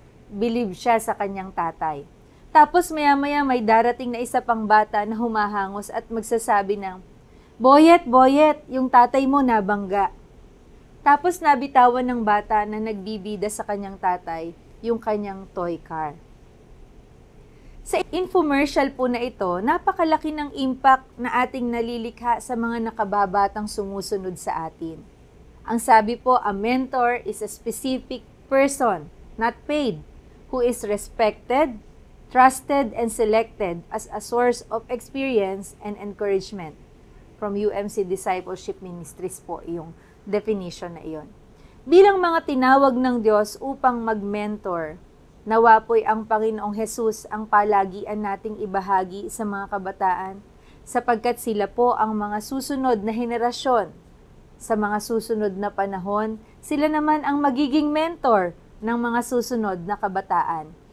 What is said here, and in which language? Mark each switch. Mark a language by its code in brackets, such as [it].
[tl] Believe siya sa kanyang tatay. Tapos maya-maya may darating na isa pang bata na humahangos at magsasabi ng, Boyet, Boyet, yung tatay mo nabangga. Tapos nabitawan ng bata na nagbibida sa kanyang tatay yung kanyang toy car. Sa infomercial po na ito, napakalaki ng impact na ating nalilikha sa mga nakababatang sumusunod sa atin. Ang sabi po, [en] a mentor is a specific person, not paid, who is respected, trusted, and selected as a source of experience and encouragement. From UMC Discipleship Ministries [tl] po yung [en] definition [tl] na iyon. Bilang mga tinawag ng Diyos upang mag-mentor, nawa po'y ang Panginoong Hesus ang palagian nating ibahagi sa mga kabataan sapagkat sila po ang mga susunod na henerasyon. Sa mga susunod na panahon, sila naman ang magiging mentor ng mga susunod na kabataan.